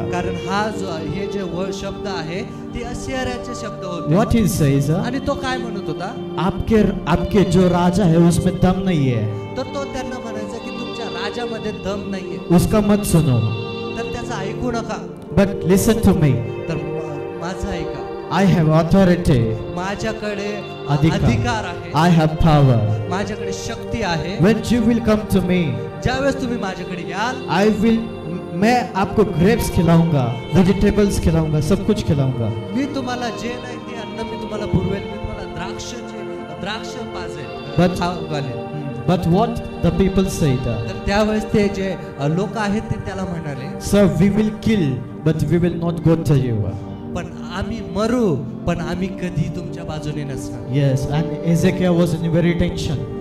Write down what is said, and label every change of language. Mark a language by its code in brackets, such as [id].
[mr] कारण हा जो हे जे शब्द आहे ते असिरियाचे शब्द होते. [en] What he says? [mr] आणि तो काय म्हणत होता, [hi] आपके जो राजा है उसमें दम नहीं है, [mr] तर तो त्यांना म्हणायचा की तुमच्या राजामध्ये दम नाहीये, [hi] उसका मत सुनो. [mr] तर त्याचा ऐकू नका. [en] But listen to me. [mr] तर माझं ऐका, [en] I have authority. [mr] माझ्याकडे अधिकार. अधिकार आहे, [en] I have power. [mr] माझ्याकडे शक्ती आहे. [en] When you will come to me, [mr] ज्यावेळेस तुम्ही माझ्याकडे याल, [hi] मैं आपको ग्रेप्स खिलाऊंगा, वेजिटेबल्स खिलाऊंगा, सब कुछ खिलाऊंगा. [mr] मी तुम्हाला जे नाही ते अन्न मी तुम्हाला पुरवेल, मी तुम्हाला द्राक्ष पाजेल, [en] But- [mr] घालेल. [en] But what the people said? [mr] तर त्यावेळेस ते जे लोक आहेत ते त्याला म्हणाले, [en] Sir, we will kill, but we will not go to you. [mr] पण आम्ही मरू, पण आम्ही कधी तुमच्या बाजूने नसणार. [en] Yes, and Hezekiah was in very tension.